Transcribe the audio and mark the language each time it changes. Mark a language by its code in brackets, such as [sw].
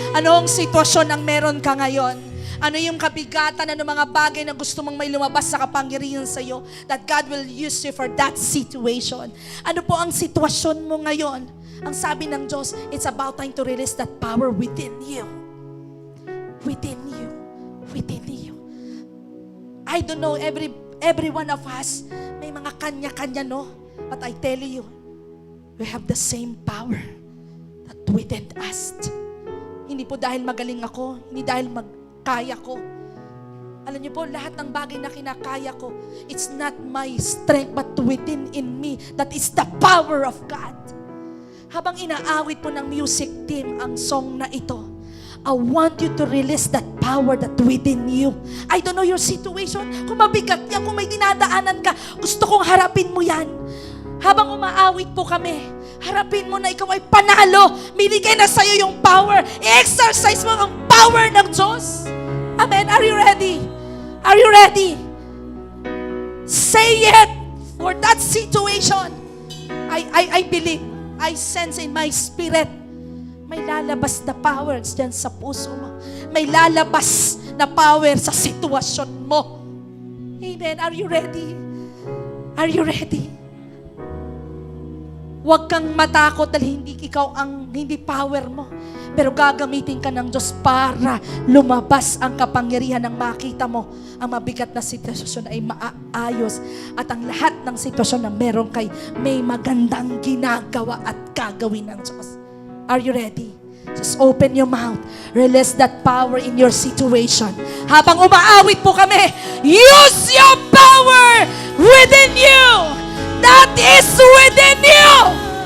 [tl] Ano ang sitwasyon ang meron ka ngayon? Ano yung kabigatan, ano mga bagay na gusto mong may lumabas sa kapangyarihan sa iyo, [en] that God will use you for that situation. [tl] Ano po ang sitwasyon mo ngayon? Ang sabi ng Diyos, [en] it's about time to release that power within you. Within you. Within you. I don't know, every one of us, [tl] may mga kanya-kanya, no? [en] But I tell you, we have the same power that within us. [tl] Hindi po dahil magaling ako, hindi dahil kaya ko. Alam niyo po, lahat ng bagay na kinakaya ko, [en] it's not my strength but within in me. That is the power of God. [tl] Habang inaawit po ng music team ang song na ito, [en] I want you to release that power that within you. I don't know your situation. [tl] Kung mabigat yan, kung may dinadaanan ka, gusto kong harapin mo yan. Habang umaawit po kami, harapin mo na ikaw ay panalo. Binigay na sa'yo yung power. I-exercise mo ang power ng Diyos. [en] Amen. Are you ready? Are you ready? Say it for that situation. I believe, I sense in my spirit, [tl] may lalabas na power dyan sa puso mo. May lalabas na power sa sitwasyon mo. [en] Amen. Are you ready? Are you ready? [tl] Huwag kang matakot dahil hindi ikaw ang hindi power mo. Pero gagamitin ka ng Diyos para lumabas ang kapangyarihan ng makita mo. Ang mabigat na sitwasyon ay maayos. At ang lahat ng sitwasyon na meron kay may magandang ginagawa at gagawin ng Diyos. [en] Are you ready? Just open your mouth. Release that power in your situation. [tl] Habang umaawit po kami, [en] use your power within you. That is within you.